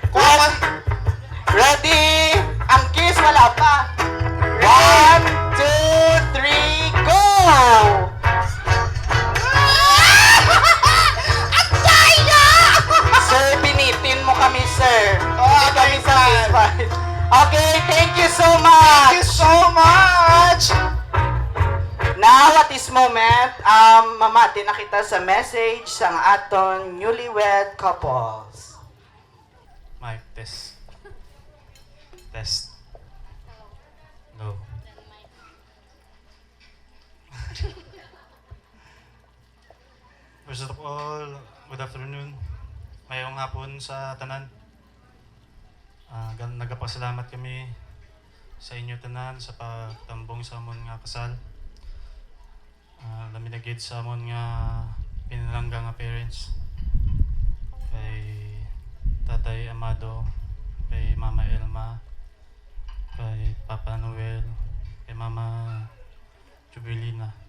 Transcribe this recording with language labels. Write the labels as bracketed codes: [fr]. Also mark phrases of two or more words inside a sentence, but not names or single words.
[hil] Ready? Ang kiss, wala pa. [en] 1, 2, 3, go! [tl] Sir, binitin mo kami, sir. Hindi kami satisfied. [en] Okay, thank you so much. Thank you so much. Now, at this moment, [hil] mamati na kita sa message sa aton newlywed couples. [en] Mic test. Test. Go. First of all, good afternoon. [hil] Mayong hapon sa tanan. Nagapasalamat kami sa inyo tanan sa pagtambong sa amon nga kasal. Laminagid sa amon nga pinalangga nga parents. Kay Tatay Amado, kay Mama Elma, kay Papa Noel, kay Mama Jubilina.